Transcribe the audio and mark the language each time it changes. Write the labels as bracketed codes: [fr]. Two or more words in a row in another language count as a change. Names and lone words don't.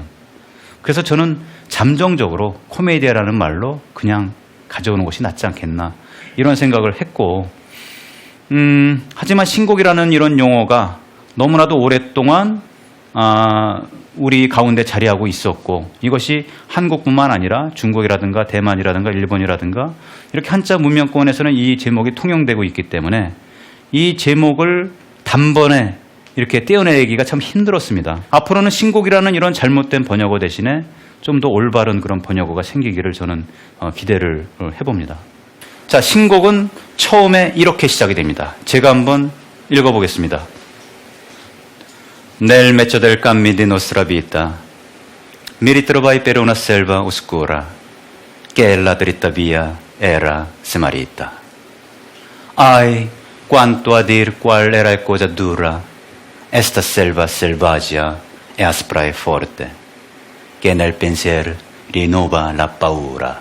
[ko] 그래서 저는 잠정적으로 코미디아라는 말로 그냥 가져오는 것이 낫지 않겠나 이런 생각을 했고 하지만 신곡이라는 이런 용어가 너무나도 오랫동안 우리 가운데 자리하고 있었고 이것이 한국뿐만 아니라 중국이라든가 대만이라든가 일본이라든가 이렇게 한자 문명권에서는 이 제목이 통용되고 있기 때문에 이 제목을 단번에 이렇게 떼어내기가 참 힘들었습니다. 앞으로는 신곡이라는 이런 잘못된 번역어 대신에 좀 더 올바른 그런 번역어가 생기기를 저는 기대를 해봅니다. 자, 신곡은 처음에 이렇게 시작이 됩니다. 제가 한번 읽어보겠습니다. [it] Nel mezzo del cammi di nostra vita mi ritrovai per una selva oscura che la dritta via era smarrita. Ai, quanto a dir qual era cosa dura esta selva selvaggia e aspra e forte che nel pensier rinnova la paura.